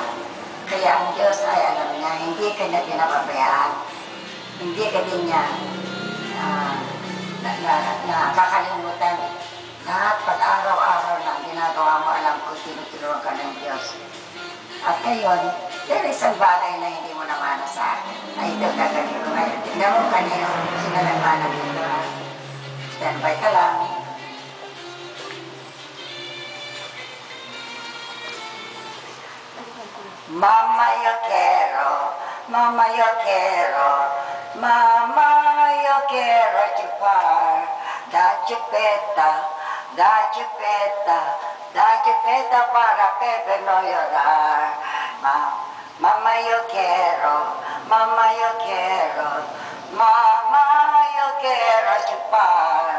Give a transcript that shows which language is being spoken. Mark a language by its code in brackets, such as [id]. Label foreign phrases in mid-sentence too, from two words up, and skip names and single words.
[tl] Kaya ang Diyos ay alam niya, hindi ka niya pinapabayaan, hindi ka din niya nakakalimutan. Lahat pag-araw-araw na ginagawa mo, alam ko, tinutulungan ka ng Diyos. At ngayon, [en] there is [tl] isang bagay na hindi mo namana sa akin. Ay, ito gagawin ko ngayon. Tignan mo kanina, sinalagmanan dito. Standby ka lang. [es] Mama, yo quiero, mama, yo quiero, mama, yo quiero chupar. Da chupeta, da chupeta, da chupeta para Pepe no llorar. Mama, yo quiero, mama, yo quiero, mama, yo quiero chupar.